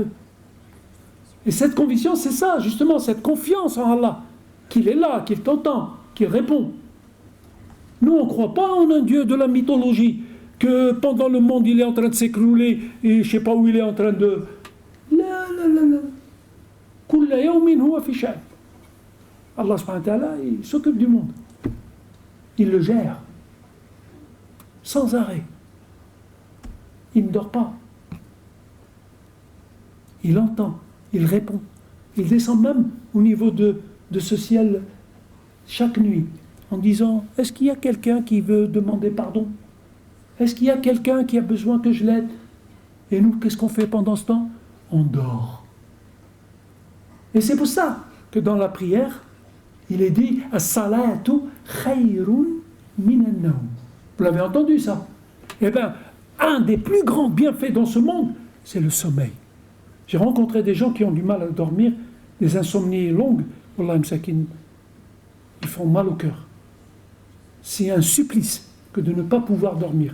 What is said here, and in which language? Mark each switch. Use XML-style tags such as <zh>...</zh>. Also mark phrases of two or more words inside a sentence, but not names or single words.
<fr>Et cette conviction, c'est ça, justement, cette confiance en Allah, qu'il est là, qu'il t'entend, qu'il répond. Nous, on ne croit pas en un Dieu de la mythologie, que pendant le monde, il est en train de s'écrouler, et je ne sais pas où il est en train de... La.</fr> <ar>Kulla yawmin huwa fi sha'n. Allah subhanahu wa ta'ala,</ar> <fr>il s'occupe du monde. Il le gère. Sans arrêt. Il ne dort pas. Il entend, il répond. Il descend même au niveau de ce ciel chaque nuit en disant « Est-ce qu'il y a quelqu'un qui veut demander pardon? Est-ce qu'il y a quelqu'un qui a besoin que je l'aide ?» Et nous, qu'est-ce qu'on fait pendant ce temps? On dort. Et c'est pour ça que dans la prière, il est dit «</fr> <ar>As-salatu khayrun minan nawm</ar> <fr>» Vous l'avez entendu ça? Eh bien, un des plus grands bienfaits dans ce monde, c'est le sommeil. J'ai rencontré des gens qui ont du mal à dormir, des insomnies longues,</fr> <ar>Wallah msakin,</ar> <fr>ils font mal au cœur. C'est un supplice que de ne pas pouvoir dormir.</fr>